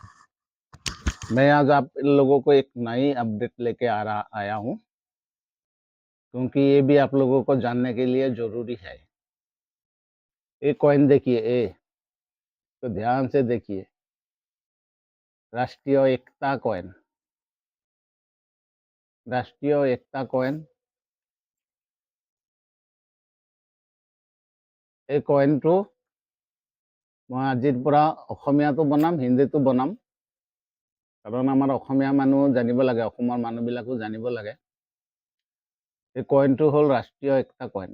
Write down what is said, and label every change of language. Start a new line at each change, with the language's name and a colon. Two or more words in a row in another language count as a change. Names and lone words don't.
Hindi: मैं आज आप लोगों को एक नई अपडेट लेके आया हूँ, क्योंकि ये भी आप लोगों को जानने के लिए जरूरी है। ये कॉइन देखिए, तो ध्यान से देखिए। राष्ट्रीय एकता कॉइन, राष्ट्रीय एकता कॉइन।
Assamese: এই কইনটো মই আজিৰ পৰা অসমীয়াটো বনাম, হিন্দীটো বনাম, কাৰণ আমাৰ অসমীয়া মানুহ জানিব লাগে, অসমৰ মানুহবিলাকো জানিব লাগে। এই কইনটো হ'ল ৰাষ্ট্ৰীয় একতা কইন।